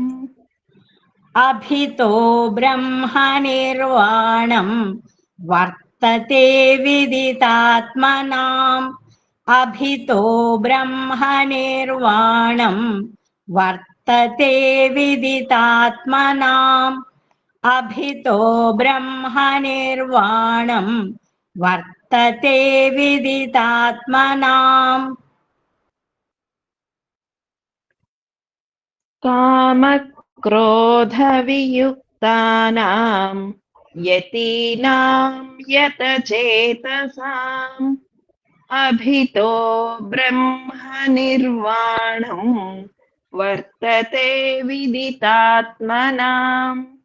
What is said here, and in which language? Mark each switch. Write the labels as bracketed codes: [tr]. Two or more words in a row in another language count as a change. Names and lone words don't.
[sa] అభితో బ్రహ్మనిర్వాణం వర్తతే విదితాత్మనాం అభితో బ్రహ్మనిర్వాణం వర్తతే విదితాత్మనాం అభితో బ్రహ్మనిర్వాణం వర్తతే वर्तते विदितात्मनाम् कामक्रोधवियुक्तानां यतीनां यतचेतसाम् अभितो ब्रह्मनिर्वाणं वर्तते विदितात्मनाम्